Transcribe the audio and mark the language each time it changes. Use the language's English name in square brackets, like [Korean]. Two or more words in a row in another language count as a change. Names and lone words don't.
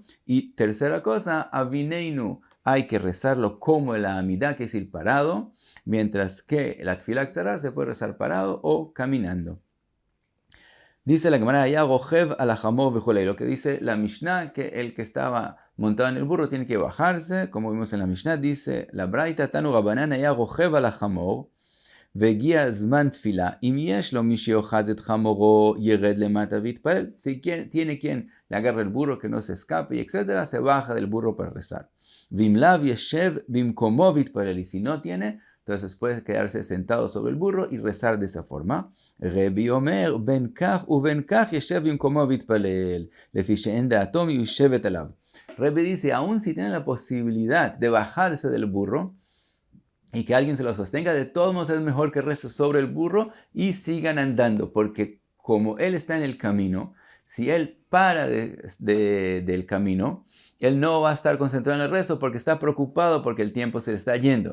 [Spanish] Y tercera cosa, Avineinu, hay que rezarlo como el Amidá, que es ir parado, mientras que la [Hebrew] תפילה קצרה [Spanish] se puede rezar parado o caminando. Dice la Gemara, [Hebrew] היה רוכב על חמור והולך. [Spanish] Lo que dice la Mishnah, que el que estaba montado en el burro tiene que bajarse. Como vimos en la Mishnah, dice la Braita, [Hebrew] תנו רבנן, היה רוכב על חמור. והגיע זמן תפילה, אם יש לו מי שיוחז את חמורו ירד למטה ויתפלל. [Spanish] Si tiene quien le agarre el burro que no se escape y etcétera, se baja del burro para rezar. [Hebrew] ואם לאו ישב במקומו ויתפלל. [Spanish] Y si no tiene, entonces puede quedarse sentado sobre el burro y rezar de esa forma. [Hebrew] רבי אומר, בין כך ובין כך ישב במקומו ויתפלל, לפי שאין דעתו מיושבת עליו. [Spanish] Rebi dice, aún si tiene la posibilidad de bajarse del burro, y que alguien se lo sostenga, de todos modos es mejor que rece sobre el burro y sigan andando, porque como él está en el camino, si él para del camino, él no va a estar concentrado en el rezo porque está preocupado porque el tiempo se le está yendo.